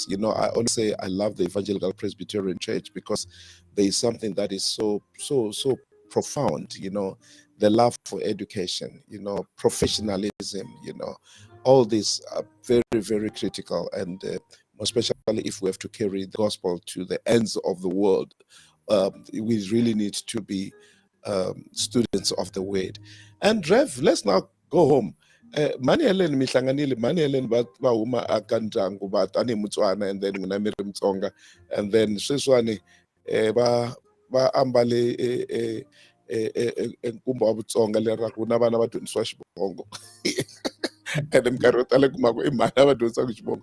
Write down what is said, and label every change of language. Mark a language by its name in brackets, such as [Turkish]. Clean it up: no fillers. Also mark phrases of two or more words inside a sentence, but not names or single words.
[English] I always say I love the Evangelical Presbyterian Church because there is something that is so profound, the love for education, professionalism, all these are very, very critical, and especially if we have to carry the gospel to the ends of the world, we really need to be students of the word. And Rev, let's now go home. [Tsonga] Mani Helen mihlanganile, mani Helen ba huma aka ndyangu ba tani Mutswana, [English] and then [Tsonga] mina mi ri Mutsonga, [English] and then [Tsonga] sweswani ba ambale nkumba wa Vutsonga lera ku na vana va dyondzisiwa xivongo ende minkarhi yo tala kuma ku i mhani va dyondzisaka xivongo.